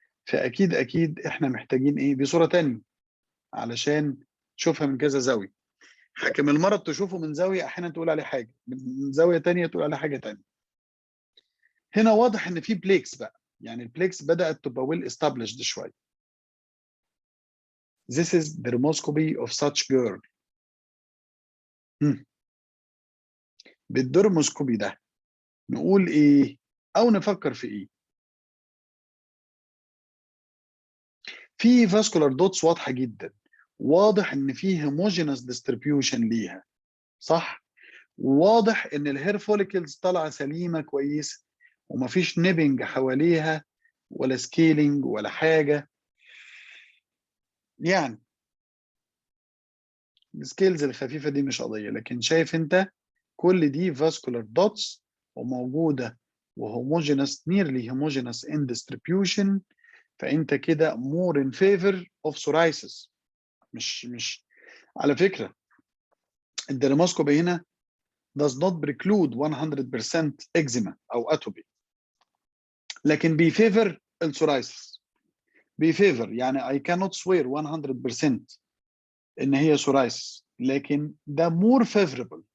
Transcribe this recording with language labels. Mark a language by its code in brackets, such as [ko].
[ar] فاكيد اكيد احنا محتاجين ايه؟ بصوره تانية علشان تشوفها من كذا زاويه. حاكم المرض تشوفه من زاويه احيانا تقول عليه حاجه، من زاويه تانية تقول عليه حاجه تانية. هنا واضح ان في بليكس بقى، يعني البليكس بدات تبقى ويل استابليشد شويه. [en] This is dermoscopy of such girl. [ar] بالدرموسكوبي ده نقول ايه او نفكر في ايه؟ في فاسكولار دوتس واضحه جدا، واضح ان في هوموجينس ديستريبيوشن ليها، صح؟ واضح ان الهير فوليكلز طالعه سليمه كويسه، ومفيش نيبنج حواليها ولا سكيلينج ولا حاجه. يعني السكيلز الخفيفه دي مش قضيه، لكن شايف انت كل دي فاسكولار دوتس وموجوده وهوموجينس، نيرلي هوموجينس ان ديستريبيوشن. فانت كده [en] more in favor of psoriasis. [ar] مش على فكره الدرماسكوبي هنا [en] does not preclude 100% eczema [ar] او اتوبي، لكن بيفيفر السورايسيس. بيفيفر يعني [en] I cannot swear 100% [ar] ان هي سورايسيس، لكن ده [en] more favorable.